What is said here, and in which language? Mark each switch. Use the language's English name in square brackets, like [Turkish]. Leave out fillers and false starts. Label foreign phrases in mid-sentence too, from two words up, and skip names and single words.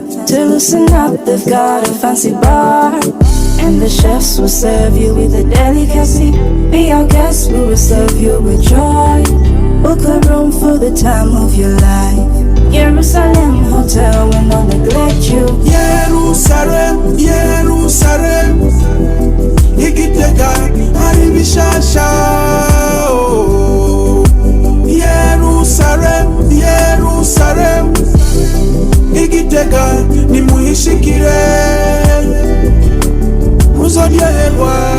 [English] To loosen up, they've got a fancy bar, and the chefs will serve you with a delicacy. Be our guest, we will serve you with joy. Book a room for the time of your life. Jerusalem Hotel will not neglect you. Jerusalem, Jerusalem, [Rundi] igitega ari bishasha. Jerusalem, Jerusalem, igitega ni muhishikire. Uzoryoherwa.